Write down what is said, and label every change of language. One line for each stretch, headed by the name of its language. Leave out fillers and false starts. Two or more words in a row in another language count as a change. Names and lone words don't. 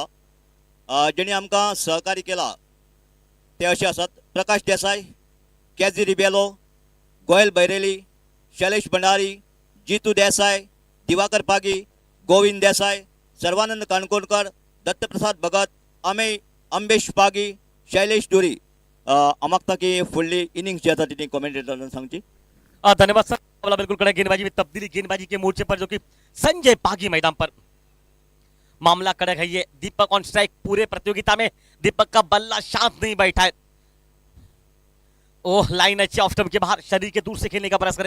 Konkani: जेणी आमकां सहकार्य केला ते असे आसात: प्रकाश देसाई, केजी रिबेलो, गोयल बैरेली, शैलेश भंडारी, जीतू देसाई, दिवाकर पागी, गोविंद देसाई, सर्वानंद काणकोणकर, दत्तप्रसाद भगत, अमेय अंबेश पागी, शैलेश डोरी। आमकां की फुडली इनिंग्स जी आसा ती कॉमेंटेटरान सांगची। धन्यवाद सर।
Hindi: बोला बिल्कुल कड़ा गेंदबाजी में तब्दीली, गेंदबाजी के मोर्चे पर जो कि संजय पागी मैदान पर। मामला कड़क है ये। दीपक
English: on strike.
Hindi: पूरे प्रतियोगिता में दीपक का बल्ला शांत नहीं बैठा है। ओह लाइन अच्छी
English: off stump
Hindi: के बाहर, शरीर के दूर से खेलने का प्रयास करे।